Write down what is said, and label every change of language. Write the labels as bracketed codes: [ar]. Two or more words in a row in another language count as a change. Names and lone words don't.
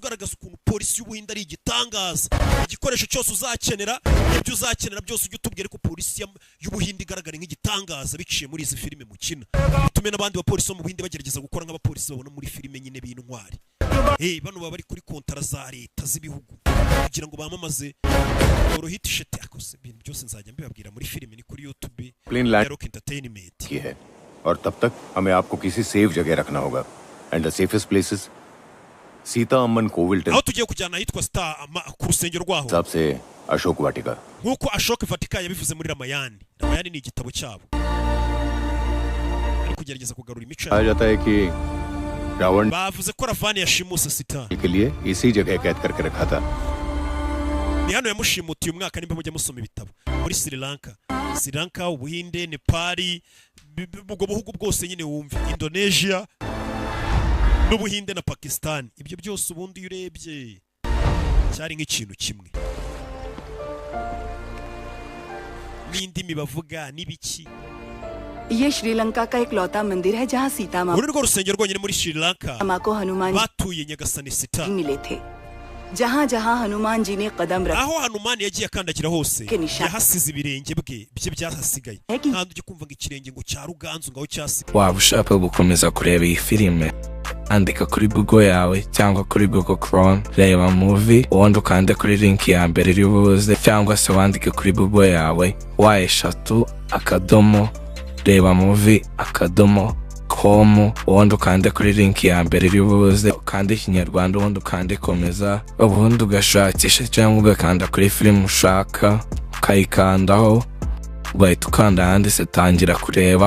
[rw] ugaragaza ukuntu polisi y'Ubuhindi ari igitangaza igikoresho cyose uzakenera ibyo uzakenera byose ujye utubwire ko polisi y'Ubuhindi igaragara nk'igitangaza biciye muri izi filime mukina bitume n'abandi bapolisi bo mu Buhindi bagerageza gukora nk'abapolisi babona muri filime nyine b'intwari bano baba bari kuri kontara za leta z'ibihugu kugira ngo bamamaze Rohit Shetty akose ibintu byose nzajya mbibabwira muri filime ni kuri YouTube Rock Entertainment [hi] की है और तब तक हमें आपको किसी सेफ जगह रखना होगा [en] and the safest places [hi] सीता अम्मन कोविल [rw] aho tugiye kujyana ahitwa Star ku rusengero rwaho [hi] हिसाब से अशोक वाटिका [rw] nkuko Ashok Vatika yabivuze muri Ramayani. Ramayani ni igitabo cyabo ari kugerageza kugarura imico. [hi] कहा जाता है कि रावण [rw] bavuze ko Ravani yashimuse Sita [hi] के लिए इसी जगह कैद करके रखा था. [rw] ni hano yamushimutiye umwaka nimba mujya musoma ibitabo muri Sri Lanka, Ubuhinde, Nepali, ubwo buhugu bwose nyine wumva, Indonesia n'Ubuhinde na Pakistan. Ibyo byose ubundi urebye cyari nk'ikintu kimwe n'indimi bavuga n'ibiki. [hi] ये श्रीलंका का एक लौता मंदिर है जहाँ सीता माँ [rw] uru rwo rusengero rwonyine muri Sri Lanka [hi] को हनुमान [rw] batuye Nyagasani Sita [hi] मिले थे. जहाँ जहाँ हनुमान जी ने कदम रखा [rw] aho Hanumani yagiye akandagira hose yahasize ibirenge bye byahasigaye kandi ujye kumva ngo ikirenge ngo cya Ruganzu ngaho cyasigaye. waba ushaka gukomeza kureba iyi filime andika kuri Google yawe cyangwa kuri Google Chrome reba movie ubundi ukande kuri link ya mbere iri buze cyangwa se wandike kuri Google yawe /akadomo reba movie .com ubundi ukande kuri link ya mbere iri buze ukande ikinyarwanda ubundi ukande komeza ubundi ugashakisha cyangwa ugakanda kuri filime ushaka ukayikandaho ugahita ukanda handitse tangira kureba.